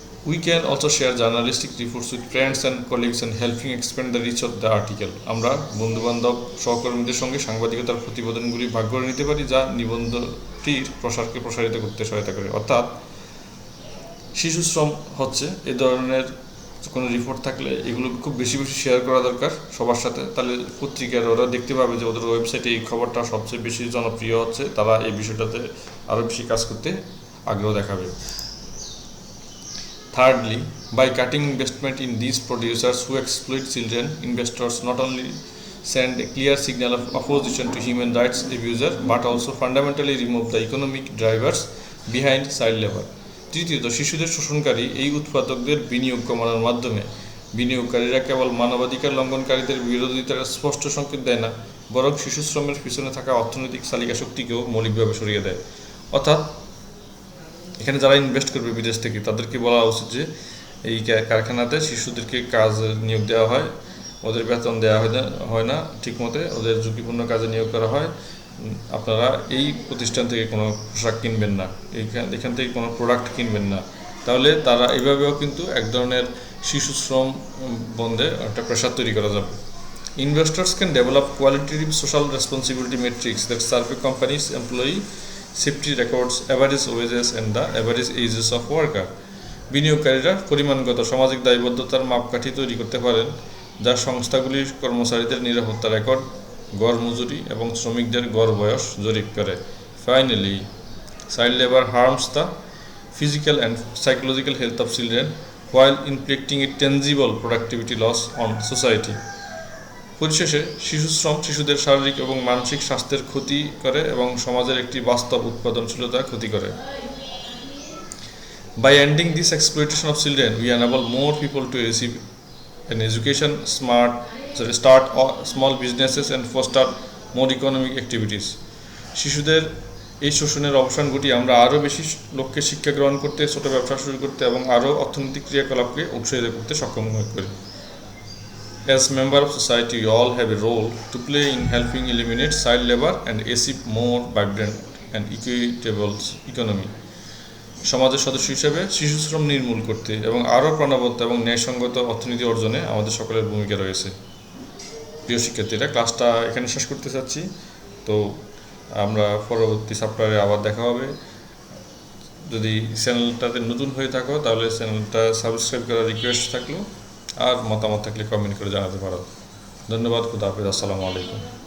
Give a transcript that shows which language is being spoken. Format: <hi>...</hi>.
<en>We can also share journalistic reports with friends and colleagues and helping expand the reach of the article.</en> <bn>আমরা বন্ধুবান্ধব, সহকর্মীদের সঙ্গে সাংবাদিকতার প্রতিবেদনগুলি ভাগ করে নিতে পারি, যা নিবন্ধটির প্রসারকে প্রসারিত করতে সহায়তা করে। অর্থাৎ শিশু শ্রম হচ্ছে এ ধরনের কোনো রিপোর্ট থাকলে এগুলো খুব বেশি বেশি শেয়ার করা দরকার সবার সাথে। তাহলে পত্রিকার ওরা দেখতে পাবে যে ওদের ওয়েবসাইটে এই খবরটা সবচেয়ে বেশি জনপ্রিয় হচ্ছে, তারা এই বিষয়টাতে আরও বেশি কাজ করতে আগ্রহ দেখাবে।</bn> <en>Thirdly, by cutting investment in these producers who exploit children, investors not only send a clear signal of opposition to human rights abuser but also fundamentally remove the economic drivers behind child labor.</en> <bn>তৃতীয়ত, শিশুদের শোষণকারী এই উৎপাদকদের বিনিয়োগ কমানোর মাধ্যমে বিনিয়োগকারীরা কেবল মানবাধিকার লঙ্ঘনকারীদের বিরোধিতার স্পষ্ট সংকেত দেয় না, বরং শিশু শ্রমের পিছনে থাকা অর্থনৈতিক চালিকা শক্তিকেও মৌলিকভাবে সরিয়ে দেয়। অর্থাৎ এখানে যারা ইনভেস্ট করবে বিদেশ থেকে, তাদেরকে বলা উচিত যে এই কারখানাতে শিশুদেরকে কাজ নিয়োগ দেওয়া হয়, ওদের বেতন দেওয়া হয় না ঠিকমতো, ওদের ঝুঁকিপূর্ণ কাজে নিয়োগ করা হয়। আপনারা এই প্রতিষ্ঠান থেকে কোনো পোশাক কিনবেন না, এখান থেকে কোনো প্রোডাক্ট কিনবেন না। তাহলে তারা এইভাবেও কিন্তু এক ধরনের শিশু শ্রম বন্ধে একটা প্রেশার তৈরি করা যাবে।</bn> <en>Investors can develop qualitative social responsibility metrics that survey companies' employee safety records, average wages and the average ages of worker.</en> <bn>বিনিয়োগকারীরা পরিমাণগত সামাজিক দায়বদ্ধতার মাপকাঠি তৈরি করতে পারেন, যা সংস্থাগুলির কর্মচারীদের নিরাপত্তা রেকর্ড, গড় মজুরি এবং শ্রমিকদের গড় বয়স জরিপ করে।</bn> <en>Finally, child labor harms the physical and psychological health of children while inflicting a tangible productivity loss on society.</en> <bn>পরিশেষে শিশুশ্রম শিশুদের শারীরিক এবং মানসিক স্বাস্থ্যের ক্ষতি করে এবং সমাজের একটি বাস্তব উৎপাদনশীলতা ক্ষতি করে।</bn> <en>By ending this exploitation of children, we enable more people to receive an education, start small businesses and foster more economic activities.</en> <bn>শিশুদের এই শোষণের অবসান ঘটিয়ে আমরা আরও বেশি লোককে শিক্ষা গ্রহণ করতে, ছোট ব্যবসা শুরু করতে এবং আরও অর্থনৈতিক ক্রিয়াকলাপকে উৎসাহিত করতে সক্ষম করি।</bn> <en>As member of society, we all have a role to play in helping eliminate child labor and achieve more vibrant and equitable economy.</en> <bn>সমাজের সদস্য হিসেবে শিশুশ্রম নির্মূল করতে এবং আরও প্রাণবন্ত এবং ন্যায়সঙ্গত অর্থনীতি অর্জনে আমাদের সকলের ভূমিকা রয়েছে। প্রিয় শিক্ষার্থীরা, ক্লাসটা এখানে শেষ করতে চাচ্ছি। তো আমরা পরবর্তী সপ্তাহে আবার দেখা হবে। যদি চ্যানেলটাতে নতুন হয়ে থাকো তাহলে চ্যানেলটা সাবস্ক্রাইব করার রিকোয়েস্ট থাকলো, আর মতামত থাকলে কমেন্ট করে জানাতে পারো। ধন্যবাদ। খুদা হাফেজ। আসসালামু আলাইকুম।</bn>